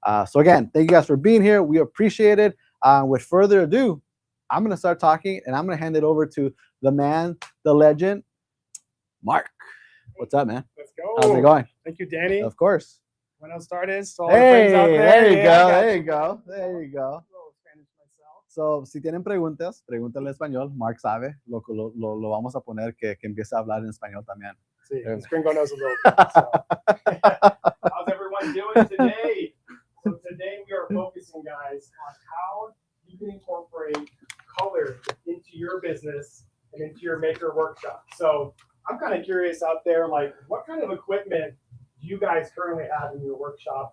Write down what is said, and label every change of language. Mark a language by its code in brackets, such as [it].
[en] So again, thank you guys for being here. We appreciate it. With further ado, I'm going to start talking, and I'm going to hand it over to the man, the legend, Marc. What's up, man? Let's go. How's it going? Thank you, Danny. Of course. [es] Buenos tardes. All [en] Hey, the friends out there you Yeah, go. I got There you go. There you go. A little Spanish myself. [es] So, si tienen preguntas, pregúntenle en español. Marc sabe. Lo vamos a poner que empiece a hablar en español también. [en] See, this gringo knows a little bit. So. How's everyone doing today? So today we are focusing, guys, on how you can incorporate color into your business and into your maker workshop. So I'm kind of curious out there, like, what kind of equipment do you guys currently have in your workshop?